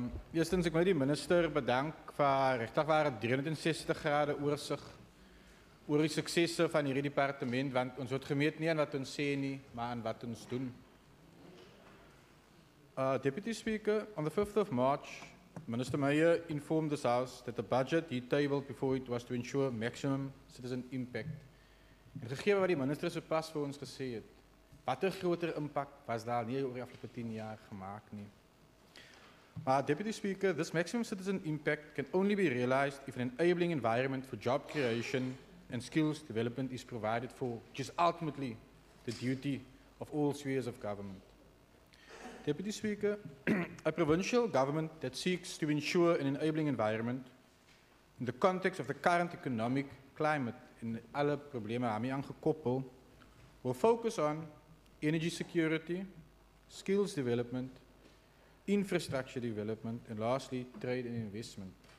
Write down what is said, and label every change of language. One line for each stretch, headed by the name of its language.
Afrikaans: Eerstens, ek wil die minister bedank vir regtig waar 360 grade oorsig oor die suksesse van hierdie departement, want ons word gemeet nie aan wat ons sê nie, maar aan wat ons doen.
English: Deputy Speaker, on the 5th of March, Minister Meyer informed this House that the budget he tabled before it was to ensure maximum citizen impact.
Afrikaans: En gegee wat die minister so pas vir ons gesê het, wat 'n groter impak was daar nie oor die afgelope 10 jaar gemaak nie.
English: Maar Deputy Speaker, this maximum citizen impact can only be realized if an enabling environment for job creation and skills development is provided for, which is ultimately the duty of all spheres of government. Deputy Speaker, a provincial government that seeks to ensure an enabling environment in the context of the current economic climate
Afrikaans: en alle probleme daarmee aangekoppel,
English: will focus on energy security, skills development, infrastructure development, and lastly, trade and investment.